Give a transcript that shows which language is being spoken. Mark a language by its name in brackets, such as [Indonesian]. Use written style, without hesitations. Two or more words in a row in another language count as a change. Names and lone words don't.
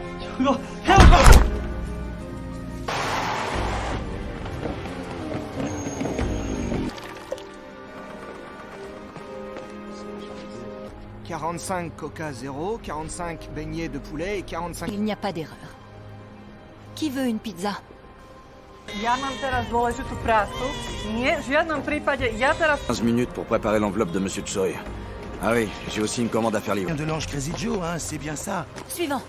[French] 45 Coca 0, 45 beignets de poulet et 45... Il n'y a pas d'erreur. Qui veut une pizza? [Slovak] Ja mám teraz dôležitú prácu. Nie, v žiadnom prípade. Ja teraz... [French] 15 minutes pour préparer l'enveloppe de Monsieur Choi. Ah oui, j'ai aussi une commande à faire livrer. De l'ange Crazy Joe, hein, c'est bien ça. Suivant.